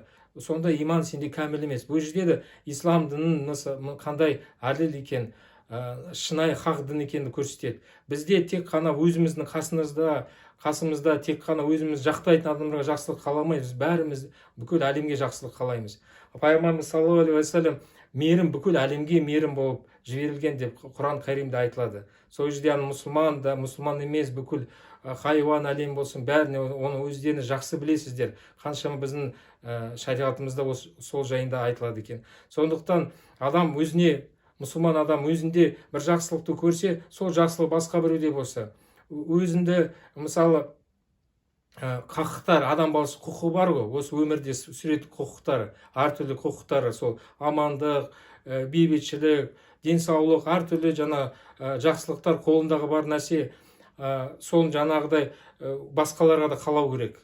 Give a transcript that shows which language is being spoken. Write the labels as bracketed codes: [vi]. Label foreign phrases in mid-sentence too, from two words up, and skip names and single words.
[kk] Сонда иман сенде кәміл емес. Бұл жерде де ислам дінінің қандай әділ екен, шынайы хақ дін екенді көрсетеді. Бізде тек қана өзіміздің қасымызда тек қана өзіміз жақтайтын адамдарға жақсылық қаламаймыз, бәріміз бүкіл әлемге жақсылық қалаймыз. Пайғамбарымыз [ar] صلى الله عليه وسلم [kk] мейірім бүкіл әлемге мейірім болып жіберілген деп Құран Кәрімде айтылады. Сол жерде мұсылман да, мұсылман емес, бүкіл хайуан әлем болсын, бәріне оны өздеріңіз жақсы білесіздер. Қаншама біздің шариғатымызда сол жайында айтылады екен. Сондықтан адам өзіне, мұсылман адам өзінде бір жақсылықты көрсе, сол жақсылық басқа біреуде болса, өзінде мысалы құқықтар, адам баласы құқы бар ғой, осы өмірде сүретін құқықтары, әртүрлі құқықтары, сол амандық, бейбітшілік, денсаулық, әртүрлі жақсылықтар қолындағы бар нәрсе, соны жаңағыдай басқаларға да қалау керек.